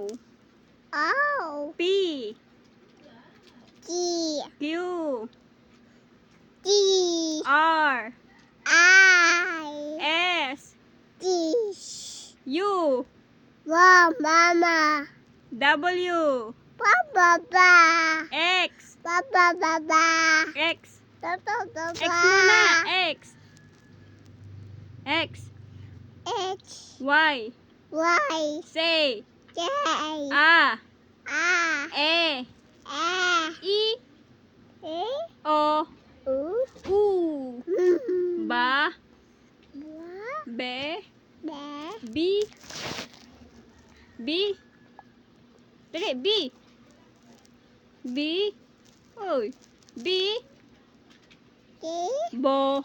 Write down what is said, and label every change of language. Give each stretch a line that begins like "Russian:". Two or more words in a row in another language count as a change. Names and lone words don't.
Filipino: O. P. G. Q. D. R. I. S. D. U. Mama. W. Papa. X. Papa. X. Papa. X muna. X. X. H. Y. Y. Say. J. A. A. E. A. I. E. O. U. U. Ba. Be. B. B. Dali, B. B. Oy. B. Bo.